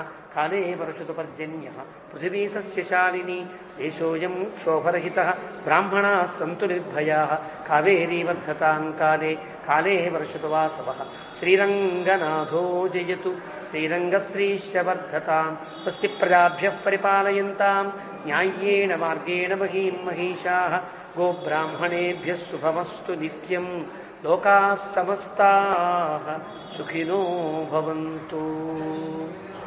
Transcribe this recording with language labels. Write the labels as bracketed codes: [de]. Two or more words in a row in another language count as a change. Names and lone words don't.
[sa] కాలే వర్షతు పర్జన్యః పృథివీ సస్యశాలినీ. దేశోऽयं క్షోభరహితః బ్రాహ్మణాः సంతు నిర్భయాः. కావేరీ వర్ధతాం కాలే కాలే వర్షతు వాసవః. శ్రీరంగనాథో జయతు శ్రీరంగశ్రీశ్చ వర్ధతాం. స్వస్తి ప్రజాభ్యః పరిపాలయంతాం న్యాయ్యేన మార్గేణ మహీం మహిషాः. గోబ్రాహ్మణేభ్యः శుభమస్తు నిత్యం. లోకాः సమస్తాः సుఖినో భవంతు.